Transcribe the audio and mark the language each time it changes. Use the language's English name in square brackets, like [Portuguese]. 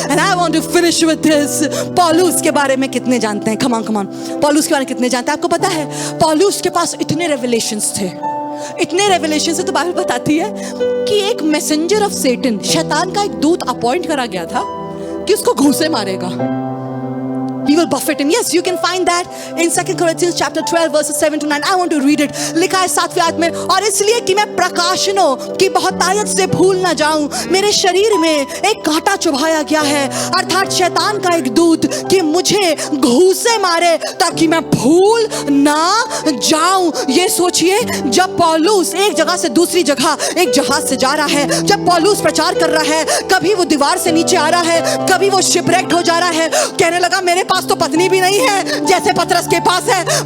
[English] And I want to finish with this. [Hindi] पौलुस के बारे में कितने जानते हैं? कम ऑन, कम ऑन, पौलुस के बारे में कितने जानते हैं? आपको पता है पौलुस के पास इतने रेवलेशंस थे, इतने रेवलेशन से, तो बाइबल बताती है कि एक [English] messenger of Satan, [Hindi] शैतान का एक दूत अपॉइंट करा गया था कि उसको घूंसे मारेगा। [English] He will buffet him. Yes, you can find that in 2 Corinthians chapter 12 verses 7 to 9. I want to read it. [Hindi] लिखा है 7वीं आयत में, और इसलिए कि मैं प्रकाशनों की बहुतायत से भूल ना जाऊं, मेरे शरीर में एक कांटा चुभाया गया है, अर्थात शैतान का एक दूत, कि मुझे घूंसे मारे ताकि मैं भूल ना जाऊं। ये सोचिए, जब पौलुस एक जगह से दूसरी जगह एक जहाज से जा रहा है, जब पौलुस प्रचार कर रहा है, कभी वो दीवार से नीचे आ रहा है, कभी वो शिपरेक्ट हो जा रहा है, कहने लगा मेरे पास तो पत्नी भी नहीं है जैसे पतरस के पास है।